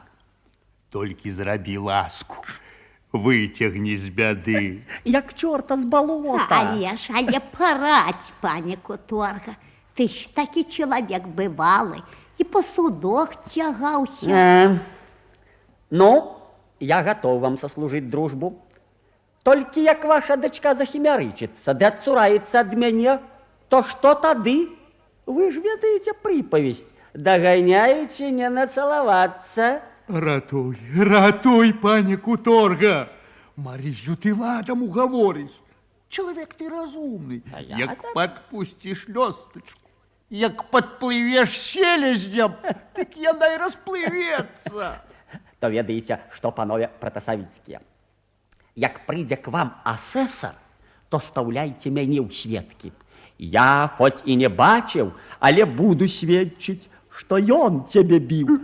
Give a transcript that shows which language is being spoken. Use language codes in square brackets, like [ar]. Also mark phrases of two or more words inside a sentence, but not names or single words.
[be] Толькі зрабі ласку. Выцягні з бяды. Як чорта з балота. Але парадь, пані Куторга. Ты ж такі чалавек бывалы і па судах цягаўся. Ну, [ru] я готов вам сослужить дружбу. [be] Толькі як ваша дочка захімярычыцца, ды адцураецца ад мяне, то што тады? Вы ж ведаеце прыпавесць, даганяючы не нацалавацца. Ратуй, ратуй, пані Куторга. [uk] Марію, ты ладом уговориш. Чоловік ти розумний. А я Як так. подпустиш льосточку, як подпливеш селезням, так яна й розпливеться. [be] То ведаеце, што, панове пратасавіцкія. Як прыйдзе к вам асэсар, то стаўляйце мяне ў сведкі. Я хоць і не бачыў, але буду сведчыць, што ён цябе біў.